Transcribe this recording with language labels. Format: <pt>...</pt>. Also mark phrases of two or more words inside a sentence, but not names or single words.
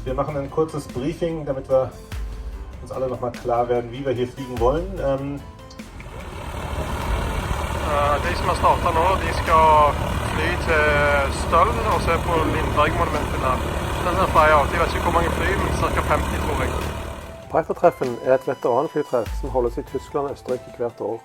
<de>Wir machen ein kurzes Briefing, damit wir uns alle noch mal klar werden, wie wir hier fliegen wollen.</de> <no>De som har startet nå, de skal fly til Støllen og se på Lindberg-monumentene. Den er flyer. De vet ikke hvor mange fly, men ca. 50 tror jeg. Piper-treffen er et veteranflytreff som holdes i Tyskland og Østerrike hvert år.</no>